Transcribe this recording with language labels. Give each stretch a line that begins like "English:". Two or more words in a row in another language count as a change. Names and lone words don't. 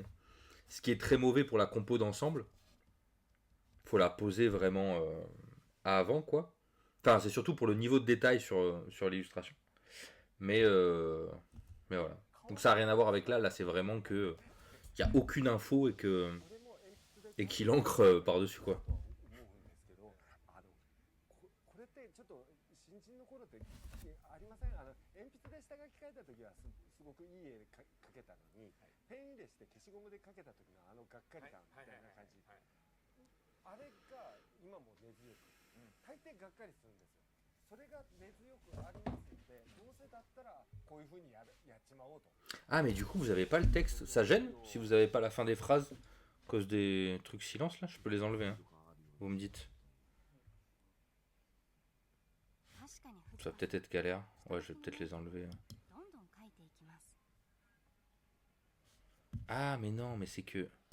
French: Ce qui est très mauvais pour la compo d'ensemble. Faut la poser vraiment avant, quoi. Enfin, c'est surtout pour le niveau de détail sur l'illustration. Mais, mais voilà. Donc ça n'a rien à voir avec là. Là, c'est vraiment que il n'y a aucune info et qu'il encre par-dessus, quoi.
Japanese: これってちょっと新人の頃ってありません？鉛筆で下書き書いた時はすごくいい絵描けたのに、ペン入れして消しゴムで描けた時のがっかり感みたいな感じ、あれが今も根強く、大抵がっかりするんですよ。それが根強くありますので、どうせだったらこういう風にやっちまおうと。
French: Ah, mais du coup, vous avez pas le texte. Ça gêne si vous avez pas la fin des phrases à cause des trucs silence là. Je peux les enlever. Hein. Vous me dites. Ça va peut-être être galère. Ouais, je vais peut-être les enlever. Ah, mais non, mais c'est que.